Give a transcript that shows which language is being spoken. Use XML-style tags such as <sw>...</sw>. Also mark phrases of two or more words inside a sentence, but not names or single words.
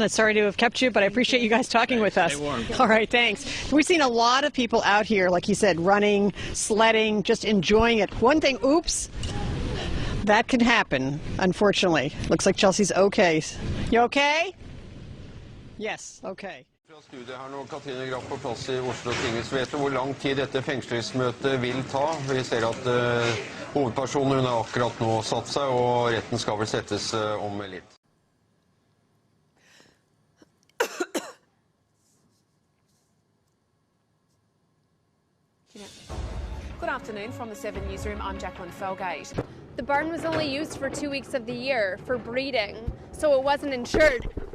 <en>I'm sorry to have kept you, but I appreciate you guys talking with us. Stay warm. All right, thanks. We've seen a lot of people out here, like you said, running, sledding, just enjoying it. One thing, oops, that can happen, unfortunately. Looks like Chelsea's okay. You okay? Yes, okay.</en> <no>Fra studiet her nå, Katrine Graff på plass I Oslo tinghus. Vet du hvor lang tid dette fengslingsmøtet vil ta? Vi ser at hovedpersonen har akkurat nå satt seg, og retten skal vel settes om litt.</no> <en>Good afternoon from the 7 Newsroom. I'm Jacqueline Felgate. The barn was only used for 2 weeks of the year for breeding, so it wasn't insured.</en>